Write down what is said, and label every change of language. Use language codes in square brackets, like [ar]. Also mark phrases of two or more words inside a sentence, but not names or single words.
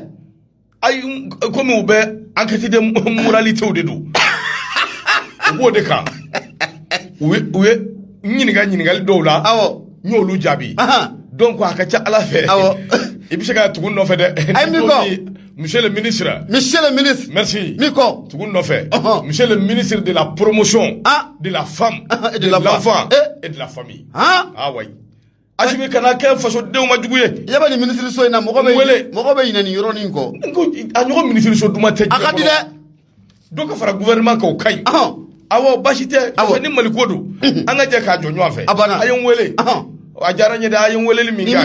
[bm] ayi komi u bɛ [fr] enquête de moralité [bm] de don u b'o de kan u ye ɲininkali dɔw la n y'olu jaabi donc a ka ca Ala fɛ i bɛ se ka tugu nɔfɛ dɛ ayi min kɔ [fr] monsieur le ministre merci [bm] min kɔ tugu nɔfɛ [fr] monsieur le ministre de la promotion de la femme et de l'enfant et de la famille [bm] wayi Asimi kana kɛ fasodenw ma jugu ye yaba ni ministre so in na mɔgɔ bɛ ɲinɛ nin yɔrɔnin kɔ a ɲɔgɔn ministre so duman tɛ a ka di dɛ dɔ ka fara gouvernement kan o ka ɲi awɔ basi tɛ ni Mali ko don an ka jɛ k'a jɔ ɲɔgɔn fɛ a ye n wele a diyara n ye dɛ a ye n weleli min kɛ a diyara n ye